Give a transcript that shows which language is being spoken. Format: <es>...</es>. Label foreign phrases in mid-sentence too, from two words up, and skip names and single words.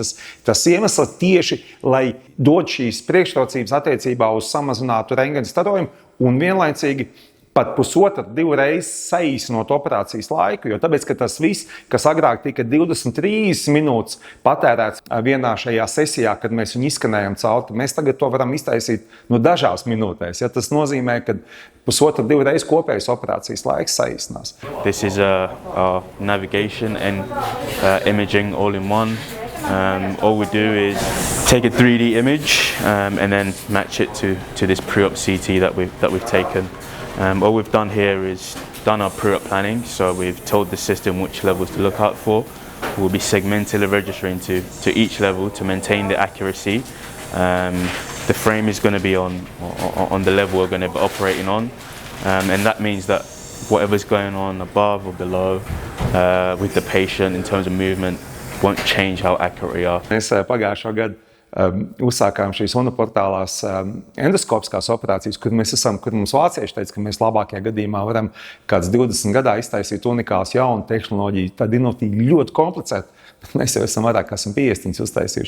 <lv>Tas iemesls tieši, lai dod šīs priekšrocības attiecībā uz samazinātu rentgena starojumu un vienlaicīgi pat 1,5–2 reizes saīsinot operācijas laiku, jo tāpēc, ka tas viss, kas agrāk tika 23 minūtes patērēts vienā šajā sesijā, kad mēs viņu izskanējam cauri, mēs tagad to varam iztaisīt dažās minūtēs. Ja, tas nozīmē, ka 1,5–2 reizes kopējas operācijas laiks saīsinās.</lv> <en>This is our navigation and imaging all in one. All we do is take a 3D image and then match it to this pre-op CT that we've taken. All we've done here is done our pre-op planning, so we've told the system which levels to look out for. We'll be segmentally registering to each level to maintain the accuracy. The frame is going to be on the level we're going to be operating on, and that means that whatever's going on above or below with the patient in terms of movement won't change how accurate we are.</en> <lv>Mēs pagājušo gadu uzsākām šīs uniportālās endoskopiskās operācijas, kur mums vācieši teica, ka mēs labākajā gadījumā varam kāds 20 gadā iztaisīt unikāls jaunu tehnoloģiju. Tāda inovatīva ļoti komplicēta, bet mēs jau esam vairāk kā 50 uztaisījuši.</lv>